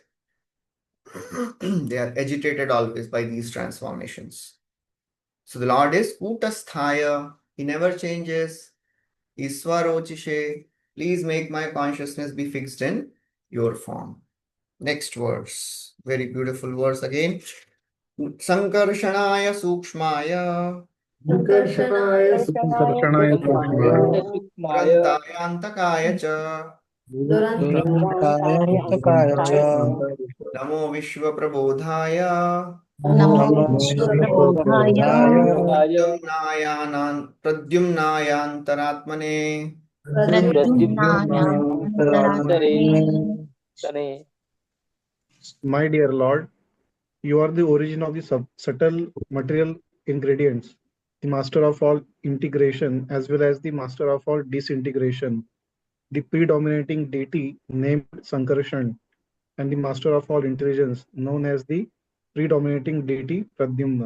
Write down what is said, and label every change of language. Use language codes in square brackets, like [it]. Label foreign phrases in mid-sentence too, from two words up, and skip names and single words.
[en] They are agitated always by these transformations. So the Lord is Kutasthaya, He never changes. Iswarochishe, please make my consciousness be fixed in your form. Next verse, very beautiful verse again. [sa] Sankarshanaya Sukshmaya Sankarshanaya Sankarshanaya Sukshmaya Durantayantakaya cha Durantakaya cha Namo Vishwaprabodhaya Namo Namo Vishwabodhaya Pradyumnayantaratmane Pradyumnayam Antaratmane. [en] My dear Lord, you are the origin of the subtle material ingredients, the master of all integration as well as the master of all disintegration, the predominating deity named Sankarshan, and the master of all intelligence known as the predominating deity Pradyumna.